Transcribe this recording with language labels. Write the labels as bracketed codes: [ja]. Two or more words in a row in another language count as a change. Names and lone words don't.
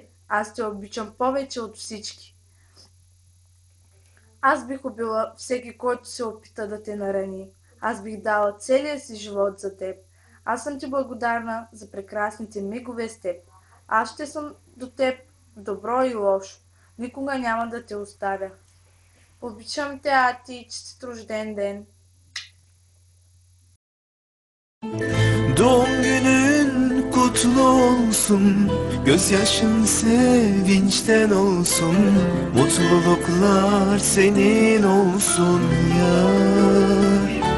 [bg] Аз те обичам повече от всички. Аз бих убила всеки, който се опита да те нарани. Аз бих дала целия си живот за теб. Аз съм ти благодарна за прекрасните мигове с теб. Аз ще съм до теб добро и лошо. Никога няма да те оставя. Обичам те, Ати, честит рожден ден. [tr] Doğum günün kutlu olsun, gözyaşın sevinçten olsun, mutluluklar senin olsun yar.